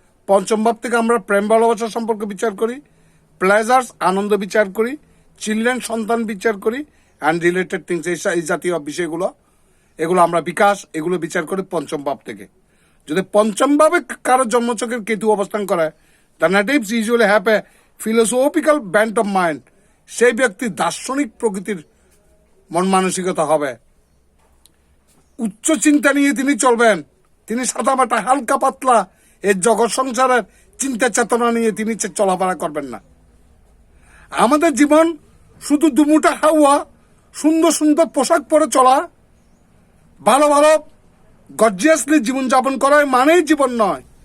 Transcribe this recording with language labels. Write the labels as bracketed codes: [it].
[bn] পঞ্চম ভাব থেকে আমরা প্রেম ভালোবাসা সম্পর্কে বিচার করি, প্লেজার্স আনন্দ বিচার করি, চিলড্রেন সন্তান বিচার করি, [en] and related things [bn] এই জাতীয় বিষয়গুলো, এগুলো আমরা বিকাশ এগুলো বিচার করি পঞ্চম ভাব থেকে। যদি পঞ্চম ভাবে কারো জন্মচক্রের কেতু অবস্থান করে, [en] the natives usually have a philosophical bent of mind. [bn] সেই ব্যক্তি দার্শনিক প্রকৃতির মন মানসিকতা হবে। উচ্চ চিন্তা নিয়ে তিনি চলবেন। তিনি সাদামাটা হালকা পাতলা এই জগৎ সংসারের চিন্তা চেতনা নিয়ে তিনি চলাফেরা করবেন না। আমাদের জীবন শুধু দুমুটা হাওয়া, সুন্দর সুন্দর পোশাক পরে চলা, ভালো ভালো গর্জিয়াসলি জীবনযাপন করা মানেই জীবন নয়।